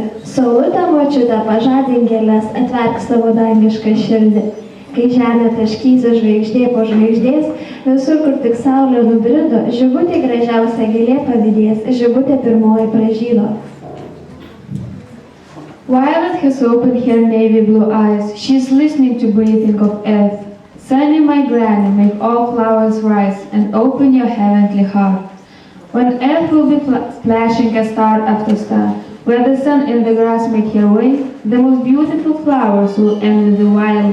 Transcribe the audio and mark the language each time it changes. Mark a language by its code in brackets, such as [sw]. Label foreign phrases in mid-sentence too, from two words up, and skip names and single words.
[lt] Saulutė močiutė pažadink gėles, atverk savo dangišką širdį. Kai žemė taškysi žvaigždė po žvaigždės, visur, kur tik saulė nubrido, žibutė gražiausia gėlė pavydės, žibutė pirmoji pražydo. [en] Violet has opened her navy blue eyes. She is listening to breathing of earth. Sunny, my granny, make all flowers rise and open your heavenly heart. When earth will be splashing a star after star, where the sun and the grass make her way, the most beautiful flowers will enter the wild.